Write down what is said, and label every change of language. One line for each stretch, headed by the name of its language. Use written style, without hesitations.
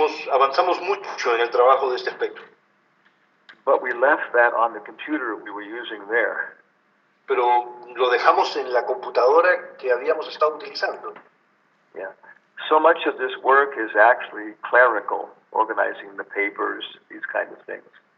Spanish: Avanzamos mucho en el trabajo de este aspecto.
English: But we left that on the computer we were using there.
Spanish: Pero lo dejamos en la computadora que habíamos estado utilizando. Yeah.
English: So much of this work is actually clerical, organizing the papers, these kinds of things.